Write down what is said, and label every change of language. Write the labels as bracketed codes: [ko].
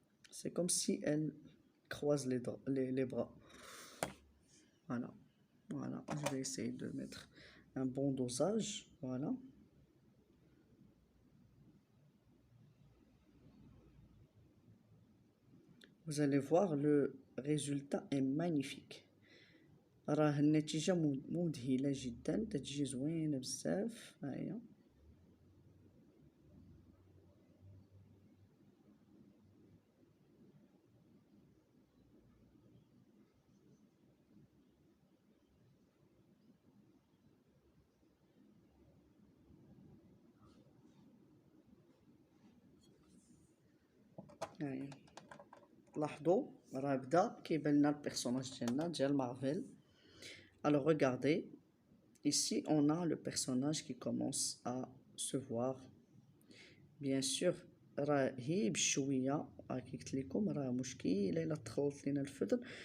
[fr] C'est comme si elle croise les bras. Voilà. Voilà. Je vais essayer de mettre un bon dosage. Voilà. Vous allez voir, le résultat est magnifique. [ar] راه النتيجة مذهلة جدا، تتجي زوينة بزاف. هاهي هاهي. لاحظوا راه بدا كيبان لنا البيرسوناج ديالنا ديال مارفل. الوغ ريغاردي [fr] ici on a le personnage qui commence à se voir. Bien sûr [ar] راهي بشويه كي قلت لكم راه مشكله الا تخلط لينا الفدر.